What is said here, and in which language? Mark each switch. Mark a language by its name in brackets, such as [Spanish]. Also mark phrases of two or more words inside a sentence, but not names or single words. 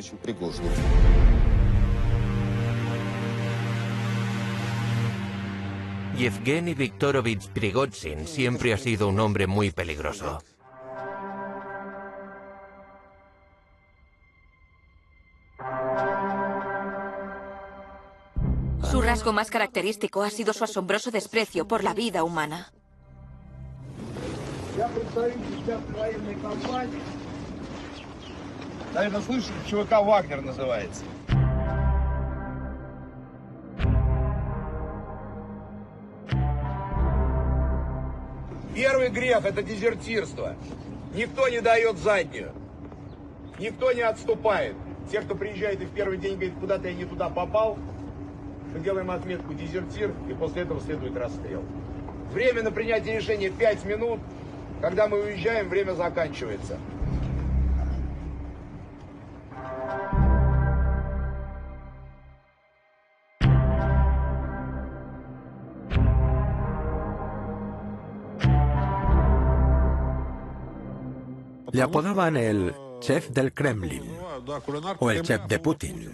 [Spanish] Yevgeny Viktorovich Prigozhin siempre ha sido un hombre muy peligroso. Su rasgo más característico ha sido su asombroso desprecio por la vida humana. [Russian] Наверное, слышишь, ЧВК «Вагнер» называется. Первый грех – это дезертирство. Никто не дает заднюю. Никто не отступает. Те, кто приезжает и в первый день говорит, куда-то я не туда попал, мы делаем отметку «дезертир», и после этого следует расстрел. Время на принятие решения 5 минут. Когда мы уезжаем, время заканчивается. [Spanish] Le apodaban el chef del Kremlin o el chef de Putin.